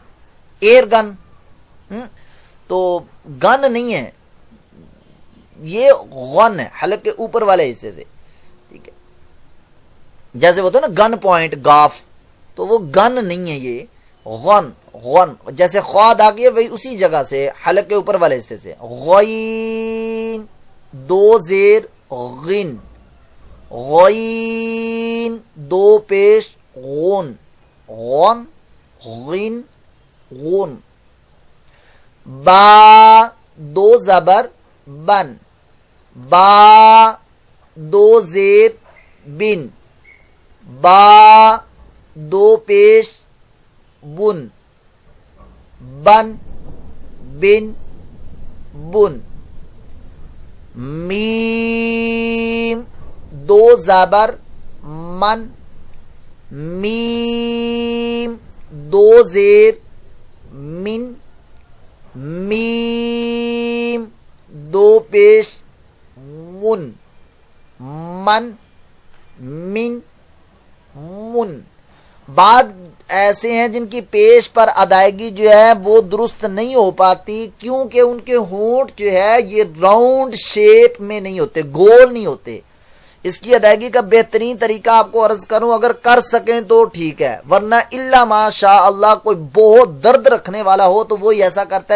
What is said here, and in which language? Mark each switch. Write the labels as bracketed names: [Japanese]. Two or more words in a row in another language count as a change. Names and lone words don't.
[English] air gun, [Urdu] تو گن نہیں ہے یہ، غن ہے حلق کے اوپر والے حصے سے، ٹھیک ہے، جیسے وہ تو نا [English] gun point [Urdu] گاف، تو وہ گن نہیں ہے یہ غن، غن جیسے خواد آ گئی وہی اسی جگہ سے حلق کے اوپر والے حصے سے، غین دو زیر غن، غین دو پیش غن، غن غن غن، با دو زبر بن، با دو زیر بن، با دو پیش بن، بن بن بن، میم دو زبر من، میم دو زیر من، میم دو پیش من، من من من۔ بعد ایسے ہیں جن کی پیش پر ادائیگی جو ہے وہ درست نہیں ہو پاتی، کیونکہ ان کے ہونٹ جو ہے یہ [English] round shape [Urdu] میں نہیں ہوتے، گول نہیں ہوتے۔ اس کی ادائیگی کا بہترین طریقہ آپ کو عرض کروں، اگر کر سکیں تو ٹھیک ہے، ورنہ [Arabic] الا ماشاء اللہ [Urdu] کوئی بہت درد رکھنے والا ہو تو وہی ایسا کرتا ہے۔